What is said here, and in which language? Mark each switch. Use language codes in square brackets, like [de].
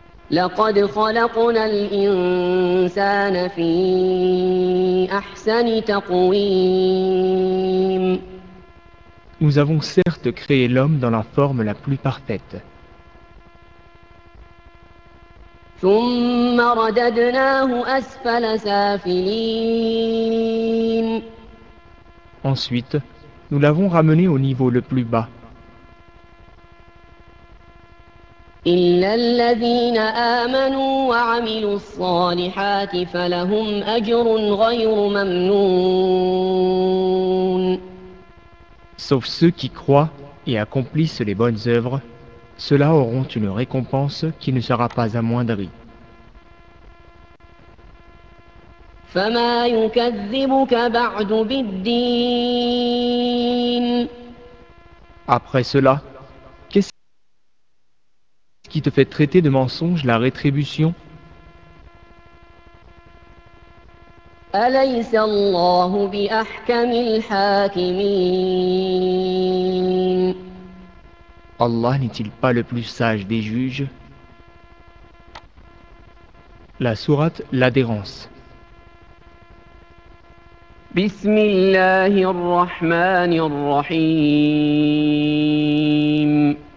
[ar] لقد خلقنا الإنسان في أحسن تقويم. [fr] Nous avons certes créé l'homme dans la forme la plus parfaite. [ar] ثم رددناه أسفل سافلين. [fr] Ensuite, nous l'avons ramené au niveau le plus bas. [ar] إلا الذين آمنوا وعملوا الصالحات فلهم أجر غير ممنون. [fr] Sauf ceux qui croient et accomplissent les bonnes œuvres, ceux-là auront une récompense qui ne sera pas amoindrie. [ar] فما يكذبك بعد بالدين. [fr] Après cela, qu'est-ce qui te fait traiter de mensonge la rétribution? [ar] أليس الله بأحكم الحاكمين. [fr] Allah n'est-il pas le plus sage des juges? La sourate L'Adhérence. [ar] بسم الله الرحمن الرحيم.